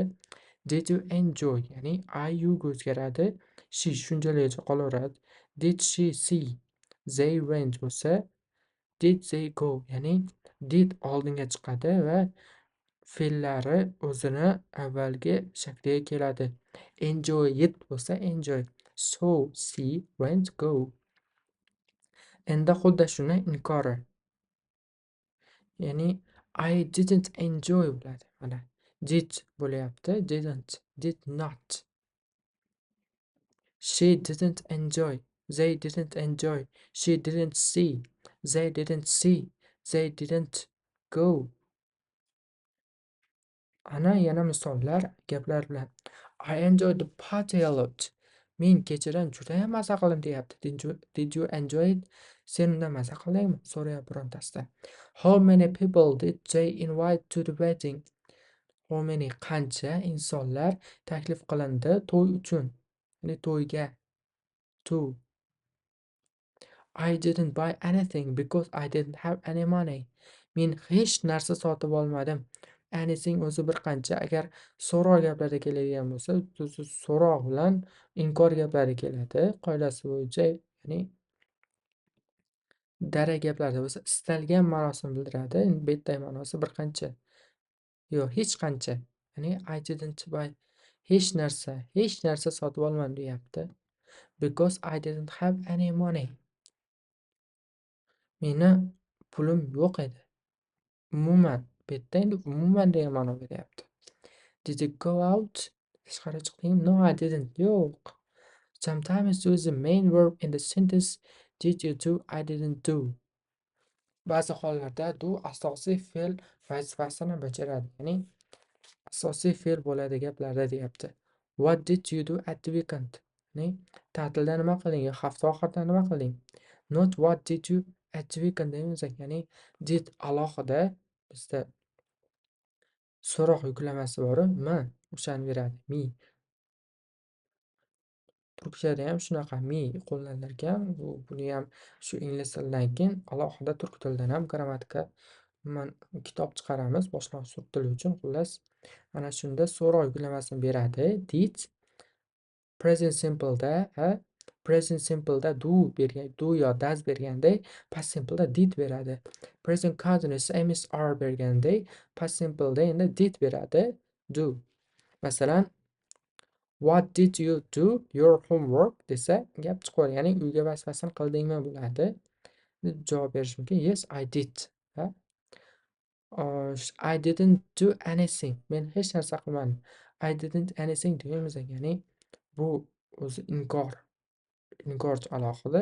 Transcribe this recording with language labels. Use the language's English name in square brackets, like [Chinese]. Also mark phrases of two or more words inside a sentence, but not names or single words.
[English] Did you enjoy? [Uzbek] Ya'ni I youga o'zgaradi. She shunchaligicha qolaveradi. [English] Did she see? They went bo'lsa, did they go? [Uzbek] Ya'ni did oldinga chiqadi va fe'llari o'zini avvalgi shakliga keladi. [English] Enjoy it bo'lsa enjoy. So, see, went, go. [Uzbek] Endi xuddi shuni inkori. [English] Ya'ni I didn't enjoy bo'ladi. [Uzbek] Mana did bo'lyapti, [English] didn't, did not. She didn't enjoy. They didn't enjoy. She didn't see. They didn't see. They didn't go. [Uzbek] Ana yana misollar gaplar bilan. [English] I enjoyed the party a lot. [Uzbek] Men kechadan juda ham maza qildim deyapti. [English] Did you enjoy it? [Uzbek] Sen undan maza qildingmi? So'rayapti birontasidan. [English] How many people did they invite to the wedding? how many [Uzbek] qancha insonlar taklif qilindi to'y uchun. Ya'ni to'yga. To. [English] I didn't buy anything because I didn't have any money. [Uzbek] Men hech narsa sotib olmadim. Anything o'zi bir qancha. Agar so'roq gaplari keladigan bo'lsa, so'roq bilan inkor gaplari keladi. Qoidasi bo'yicha, ya'ni dara gaplarda bo'lsa, istalgan ma'nosini bildiradi. Endi bu yerdagi ma'nosi bir qancha. Yo'q, hech qancha. Ya'ni [English] I didn't buy [Uzbek] hech narsa sotib olmadim deyapti. [English] Because I didn't have any money. [Uzbek] Meni pulim yo'q edi. Umuman, bu yerda endi umuman degan ma'no beryapti. [English] Did you go out? [Uzbek] Tashqariga chiqdingmi? [English] No, I didn't. Yo'q. Sometimes use the main verb in the sentence. Did you do? I didn't do. [Uzbek] Ba'zi hollarda do asosiy fe'l vazifasini bajaradi. Ya'ni asosiy fe'l bo'ladi gaplarda deyapti. [English] What did you do at the weekend? [Uzbek] Ya'ni ta'tilda nima qilding? Hafta oxirida nima qilding? [English] Not what did you at the weekend deymiz. [Uzbek] Ya'ni did alohida bizda so'roq yuklamasi bor, mi o'shani beradi. Me. Turkchada ham shunaqa me qo'llanilgan. Buni ham shu ingliz tilidan keyin alohida turk tilidan ham grammatika kitob chiqaramiz boshlang'ich turk tili uchun. Xullas, ana shunda so'roq yuklamasini beradi. Did [English] present simple'da present simple'da [Uzbek] do bergan, do yo does berganda [English] past simple'da did [Uzbek] beradi. [English] Present continuous ms are [Uzbek] berganda [English] past simple'da [Uzbek] endi did beradi. Do. Masalan, [English] what did you do your homework [Uzbek] desa gap chiqadi. Ya'ni uyga vazifasini qildingmi bo'ladi. Javob berish mumkin. [English] Yes, I did. I didn't do anything. [Uzbek] Men hech narsa qilmadim. [English] I didn't anything deymiz. [Uzbek] Ya'ni bu o'zi inkorchi alohida.